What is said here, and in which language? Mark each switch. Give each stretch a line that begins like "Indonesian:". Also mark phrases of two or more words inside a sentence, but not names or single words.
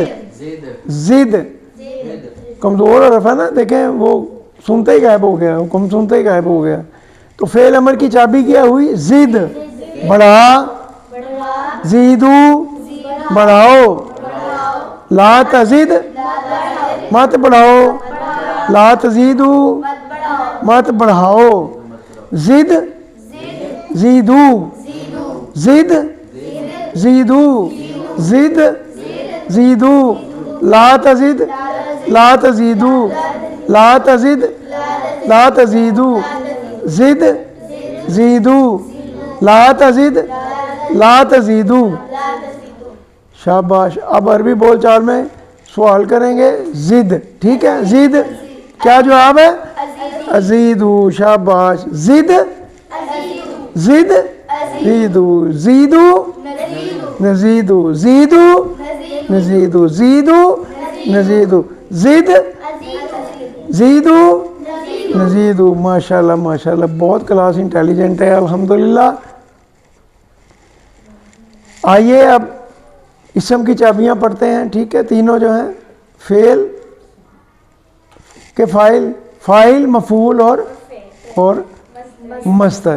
Urdu: زد کمزور حرف ہے نا, دیکھیں وہ سنتے ہی غائب ہو گیا, حکم سنتے ہی غائب ہو گیا. تو فعل امر کی چابی کیا ہوئی زد, بڑھا, زیدو بڑھاؤ,
Arabic: لا تزد
Urdu: مت بڑھاؤ, لا تزیدو مت بڑھاؤ,
Arabic: زد زیدو, زد زیدو, زد زیدو, لا تزد لا تزیدو, لا تزد لا تزیدو, زد زیدو, لا تزد لا تزیدو.
Urdu: شاباش. اب عربی بول چال میں سوال کریں گے زد. ٹھیک ہے, زد کیا جواب ہے ازیدو. شاباش.
Arabic: زد زد زیدو, زیدو نزیدو, زیدو نزیدو, زیدو نزیدو, زد زیدو نزید ماشاءاللہ ماشاءاللہ بہت
English: class intelligent
Arabic: ہے الحمدللہ.
Urdu: آئیے اب اسم کی چابیاں پڑھتے ہیں. ٹھیک ہے, تینوں جو ہیں فعل کے فاعل, فاعل مفعول اور مصدر.